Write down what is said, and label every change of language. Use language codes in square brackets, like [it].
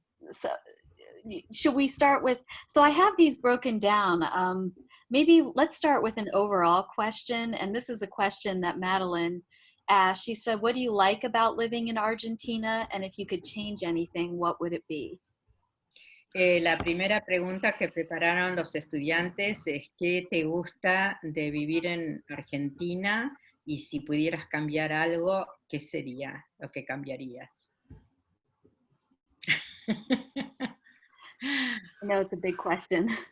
[en] So should we start with? So I have these broken down. Maybe let's start with an overall question, and this is a question that Madeline asked. She said, "What do you like about living in Argentina? And if you could change anything, what would it be?" [es] La primera pregunta que prepararon los estudiantes es ¿qué te gusta de vivir en Argentina? Y si pudieras cambiar algo, ¿qué sería lo que cambiarías? [en] I know it's a big question.